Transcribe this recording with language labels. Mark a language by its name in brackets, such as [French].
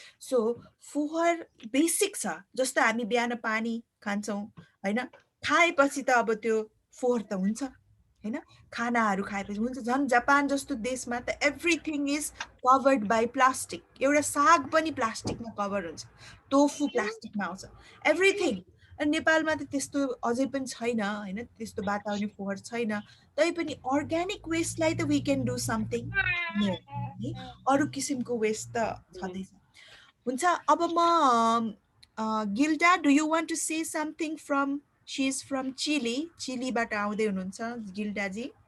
[Nepali] So फोहोर basic छ। जस्तो हामी बिहान पानी खान्छौँ हैन, खाएपछि त अब त्यो फोहोर त हुन्छ हैन। खानाहरू खाएपछि हुन्छ। झन् जापान जस्तो देशमा त [English] Everything is covered by plastic. [Nepali] एउटा साग पनि प्लास्टिकमा कभर हुन्छ, टोफु प्लास्टिकमा आउँछ, एभ्रिथिङ। नेपालमा त त्यस्तो अझै पनि छैन हैन, त्यस्तो वातावरणीय फोहोर छैन। तैपनि अर्ग्यानिक वेस्टलाई त [English] We can do something. [Nepali] अरू किसिमको वेस्ट त छँदैछ। हुन्छ, अब म Gilda, [English] do you want to say something from, she is from Chile, [Nepali] चिलीबाट आउँदै हुनुहुन्छ गिल्डाजी।